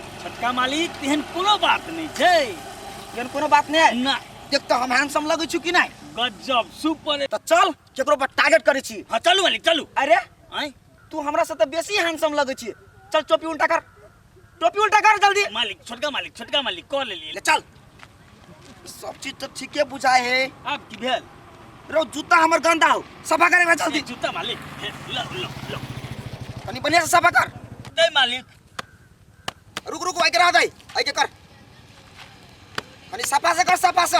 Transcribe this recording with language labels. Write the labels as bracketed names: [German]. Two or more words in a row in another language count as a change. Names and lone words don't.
[Maithili] छोटका मालिक तेहन कोनो बात नहीं छै। केहन कोनो बात नहीं है ना। देख तो हम हैंडसम लगै छु कि नहीं? गजब सुपर। तो चल केकरो पर टारगेट करै छी। हाँ चलू मालिक चलू। अरे आय तू हमरा से तो बेसी हैंडसम लगै छी। चल टोपी उल्टा कर जल्दी। मालिक छोटका मालिक कॉल ले लिए। ले चल। सब चीज तो ठीके बुझाए है। अब की भेल? रो जूता हमर गंदा हो, सफा करे जल्दी। जूता मालिक लो तनी बढ़िया से सफा कर। दे मालिक। रुक आई के रह दे। आई के कर। तनी सफा से कर सफा से।